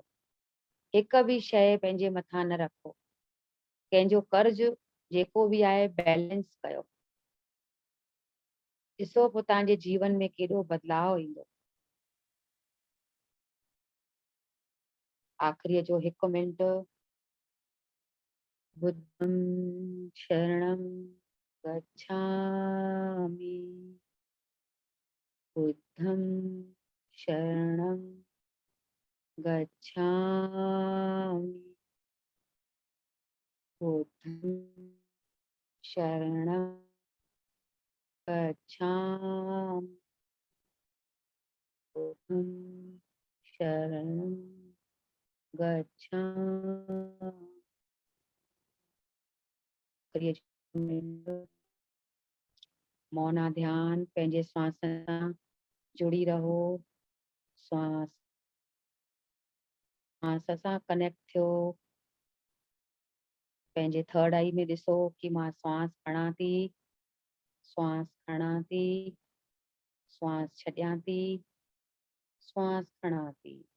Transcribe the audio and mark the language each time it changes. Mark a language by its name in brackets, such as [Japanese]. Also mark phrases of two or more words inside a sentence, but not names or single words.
[Sindhi] हिक बि शइ पंहिंजे मथां न रखो, कंहिंजो कर्ज जेको बि आहे बैलेंस कयो, ॾिसो पोइ तव्हांजे जीवन में केॾो बदलाव ईंदो। आख़िरीअ जो 1 मिंट। [Pali] बुद्धं शरणं गच्छामि, बुद्धं शरणं गच्छामि, बुद्धं शरणं गच्छामि, बुद्धं शरणं गच्छामि। [Sindhi] आख़िरीअ जो मिंट। मौन ध्यान, पंहिंजे श्वास सां जुड़ी रहो, श्वास सां कनेक्ट थियो, पंहिंजे [English] third eye [Sindhi] में ॾिसो कि मां श्वास खणां थी, श्वास खणां थी, श्वास छॾियां थी, श्वास खणां थी।